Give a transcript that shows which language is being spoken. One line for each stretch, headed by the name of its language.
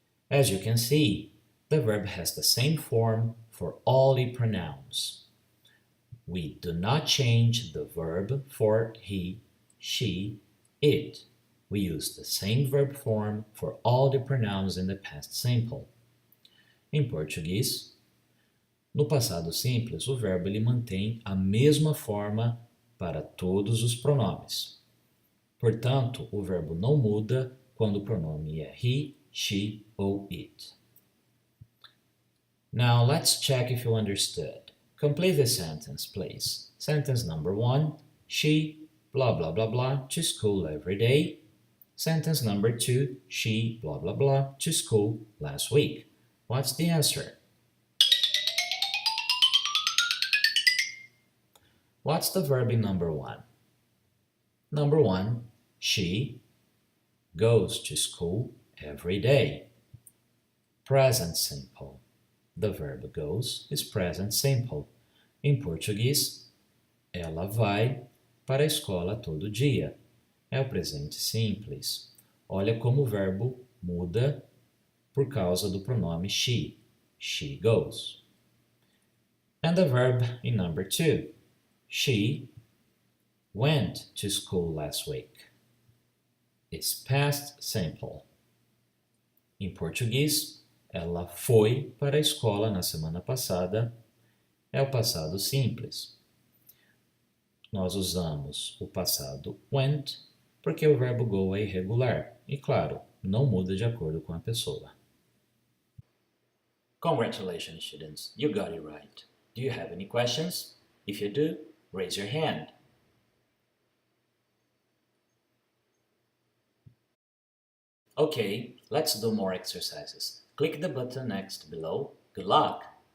English: As you can see, the verb has the same form for all the pronouns. We do not change the verb for he, she, it. We use the same verb form for all the pronouns in the past simple.
Portuguese: Em português, no passado simples, o verbo ele mantém a mesma forma para todos os pronomes. Portanto, o verbo não muda quando o pronome é he, she ou it.
English: Now let's check if you understood. Complete the sentence, please. Sentence number 1, she, blah blah blah blah, to school every day. Sentence number 2, she, blah blah blah, to school last week. What's the answer? What's the verb in number 1? Number 1, she goes to school every day. Present simple. The verb goes is present simple.
Portuguese: Em português, ela vai para a escola todo dia. É o presente simples. Olha como o verbo muda por causa do pronome she.
English: She goes. And the verb in number 2. She went to school last week. It's past simple.
Portuguese: Em português, ela foi para a escola na semana passada. É o passado simples. Nós usamos o passado went porque o verbo go é irregular e, claro, não muda de acordo com a pessoa.
English: Congratulations, students. You got it right. Do you have any questions? If you do, raise your hand. Okay, let's do more exercises. Click the button next below. Good luck!